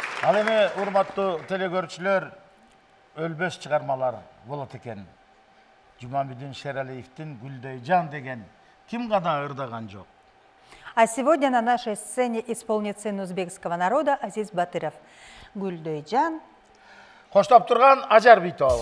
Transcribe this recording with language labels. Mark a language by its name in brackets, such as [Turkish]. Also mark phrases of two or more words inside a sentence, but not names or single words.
[Kyrgyz] Ал эми урматтуу телекөрүүчүлөр, өлбөс чыгармалар болот экен. Жумамидин Шералиевдин Гүлдөйжан деген ким гана ырдаган жок. [Russian] А сегодня на нашей сцене исполнит сын узбекского народа Азиз Батыров. [Kyrgyz] Гүлдөйжан. Коштоп турган Ажар Битова.